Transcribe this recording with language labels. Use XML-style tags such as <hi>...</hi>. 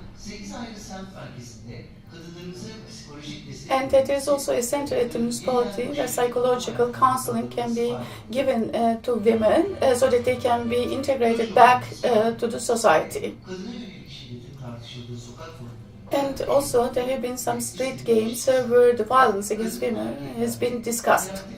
<tr>8 ayrı semt merkezinde kadınlarımıza psikolojik destek.</tr> <en>And there is also a center at the municipality where psychological counseling can be given to women so that they can be integrated back to the society.</en> <tr>Kadına yönelik şiddetin tartışıldığı sokak forumlarında.</tr> <en>And also there have been some street games where the violence against women has been discussed.</en>